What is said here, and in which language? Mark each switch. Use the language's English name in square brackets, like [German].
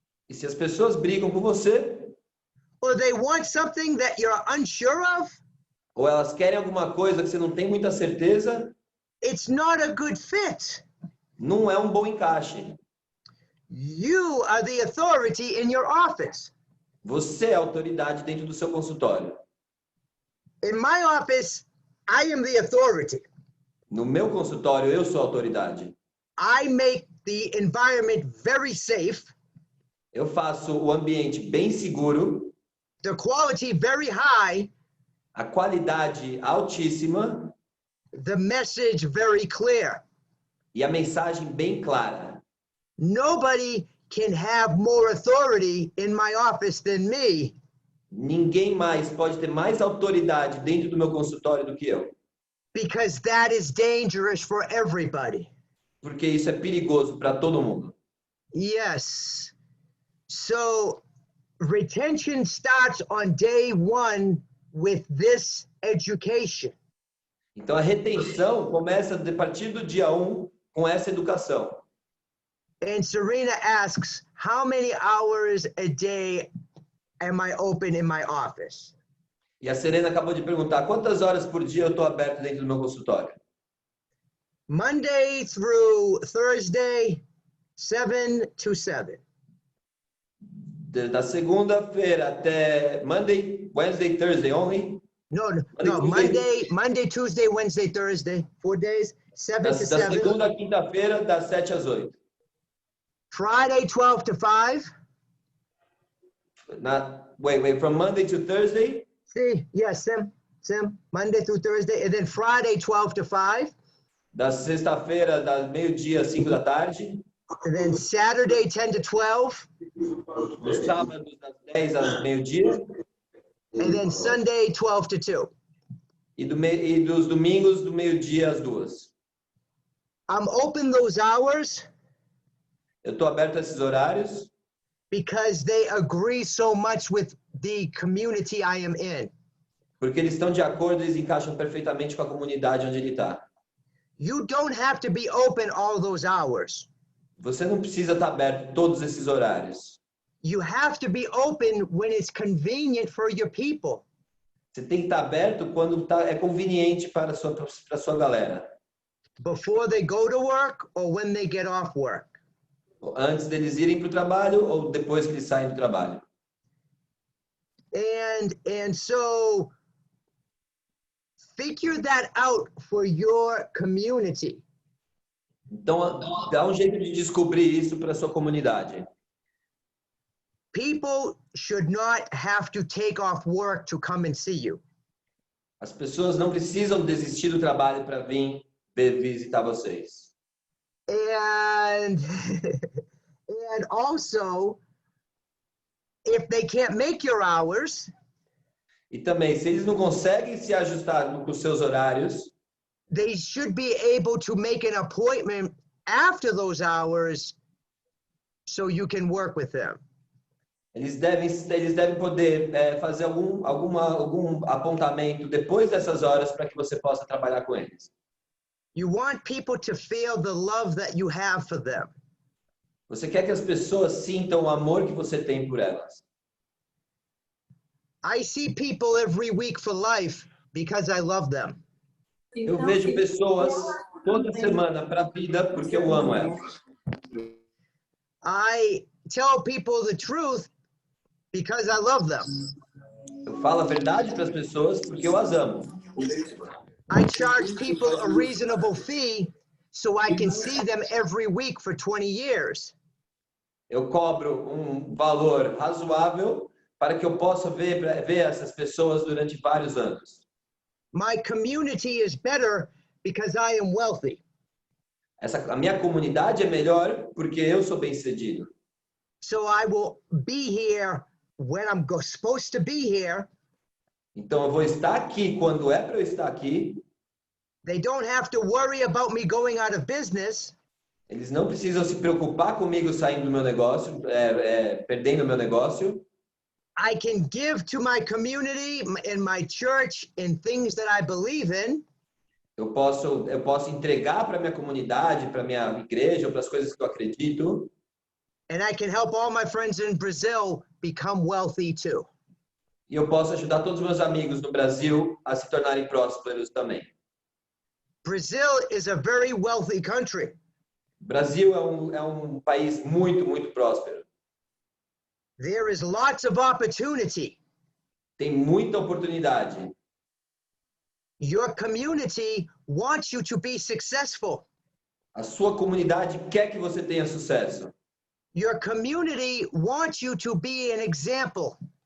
[Portuguese] E se as pessoas brigam com você, [English] or they want something that you're unsure of, [Portuguese] ou elas querem alguma coisa que você não tem muita certeza, [English] it's not a good fit. [Portuguese] não é um bom encaixe. [English] You are the authority in your office. [Portuguese] Você é a autoridade dentro do seu consultório. [English] In my office, I am the authority. [Portuguese] No meu consultório, eu sou a autoridade. [English] I make the environment very safe, [Portuguese] Eu faço o ambiente bem seguro, [English] the quality very high, [Portuguese] a qualidade altíssima [English] the message very clear. [Portuguese] e a mensagem bem clara. [English] Nobody can have more authority in my office than me. [Portuguese] Ninguém mais pode ter mais autoridade dentro do meu consultório do que eu. [English] Because that is dangerous for everybody. [Portuguese] Porque isso é perigoso para todo mundo. [English] Yes. So retention starts on day 1 with this education. [Portuguese] Então a retenção começa a partir do dia 1 com essa educação. [English] And Serena asks, how many hours a day am I open in my office? [Portuguese] E a Serena acabou de perguntar, quantas horas por dia eu estou aberto dentro do meu consultório? [English] Monday through Thursday, 7 to 7. [Portuguese] Da segunda-feira até [English] Wednesday, Thursday only? No, Tuesday. Monday, Tuesday, Wednesday, Thursday, 4 days, 7 to [Portuguese] Da 7. segunda à quinta-feira, das 7 às 8. [English] Friday, 12 to 5. Wait, from Monday to Thursday? See, yes, [Portuguese] Sim. [English] Monday through Thursday, and then Friday, 12 to 5. [Portuguese] Da sexta-feira, das meio-dia às 5 da tarde. [English] And then Saturday, 10 to 12. [Portuguese] Nos sábados, das 10 às meio-dia. [English] And then Sunday, 12 to 2. [Portuguese] E dos domingos, do meio-dia às 2. [English] I'm open those hours [Portuguese] Eu estou aberto a esses horários [English] because they agree so much with the community I am in. [Portuguese] porque eles estão de acordo, eles encaixam perfeitamente com a comunidade onde ele está. [English] You don't have to be open all those hours. [Portuguese] Você não precisa estar aberto todos esses horários. [English] You have to be open when it's convenient for your people. [Portuguese] Você tem que estar aberto quando é conveniente para a sua galera. [English] Before they go to work or when they get off work. [Portuguese] Antes deles irem para o trabalho ou depois que eles saem do trabalho. [English] And so figure that out for your community. [Portuguese] Então, dá um jeito de descobrir isso para a sua comunidade. [English] People should not have to take off work to come and see you. [Portuguese] As pessoas não precisam desistir do trabalho para vir visitar vocês. [English] And also, if they can't make your hours, [Portuguese] E também, se eles não conseguem se ajustar com os seus horários, [English] they should be able to make an appointment after those hours so you can work with them. [Portuguese] eles devem poder fazer algum apontamento depois dessas horas para que você possa trabalhar com eles. [English] You want people to feel the love that you have for them. [Portuguese] Você quer que as pessoas sintam o amor que você tem por elas. [English] I see people every week for life because I love them. [Portuguese] Eu vejo pessoas toda semana para a vida porque eu amo elas. [English] I tell people the truth because I love them. [Portuguese] Eu falo a verdade para as pessoas porque eu as amo. [English] I charge people a reasonable fee so I can see them every week for 20 years. [Portuguese] Eu cobro um valor razoável para que eu possa ver essas pessoas durante vários anos. [English] My community is better because I am wealthy. [Portuguese] A minha comunidade é melhor porque eu sou bem-sucedido. [English] So I will be here when I'm supposed to be here. [Portuguese] Então eu vou estar aqui quando é para eu estar aqui. [English] They don't have to worry about me going out of business. [Portuguese] Eles não precisam se preocupar comigo saindo do meu negócio, perdendo o meu negócio. [English] I can give to my community and my church in things that I believe in. [Portuguese] Eu posso entregar para minha comunidade, para minha igreja, ou para as coisas que eu acredito. [English] And I can help all my friends in Brazil become wealthy too. [Portuguese] E eu posso ajudar todos os meus amigos no Brasil a se tornarem prósperos também. [English] Brazil is a very wealthy country. [Portuguese] O Brasil é um país muito, muito próspero. [English] There is lots of opportunity. [Portuguese] Tem muita oportunidade. [English] Your community wants you to be successful. [Portuguese] A sua comunidade quer que você tenha sucesso. [English] Your community wants you to be an example.